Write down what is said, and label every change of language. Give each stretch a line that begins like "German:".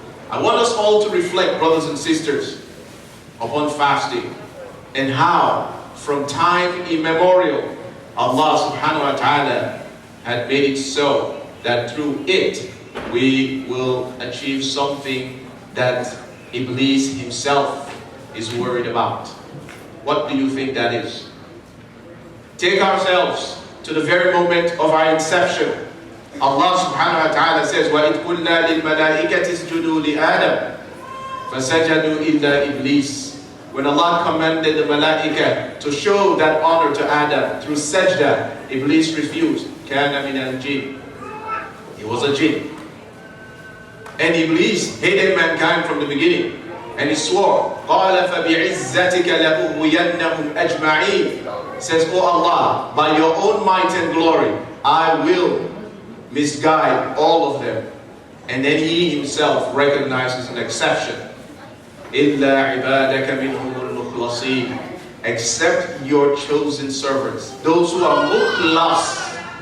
English: I want us all to reflect, brothers and sisters, upon fasting and how from time immemorial Allah subhanahu wa ta'ala had made it so that through it we will achieve something that Iblis himself is worried about. What do you think that is? Take ourselves to the very moment of our inception. Allah subhanahu wa ta'ala says,
Arabic: وَإِذْ قُلْنَا لِلْمَلَائِكَةِ اسْجُدُوا لِآدَمَ فَسَجَدُوا إِلَّا إِبْلِيسَ.
English: When Allah commanded the malaika to show that honor to Adam through sajda, Iblis refused.
Arabic: كَانَ مِنَ الْجِنِّ.
English: He was a jinn. And Iblis hated mankind from the beginning. And he swore,
Arabic: قَالَ فَبِعِزَّتِكَ لَأُغْوِيَنَّهُمْ أَجْمَعِينَ.
English: Says, "O Allah, by your own might and glory, I will misguide all of them." And then he himself recognizes an exception.
Arabic: إِلَّا عِبَادَكَ مِنْهُمُ الْمُخْلَصِينَ.
English: Except your chosen servants, those who are mukhlas.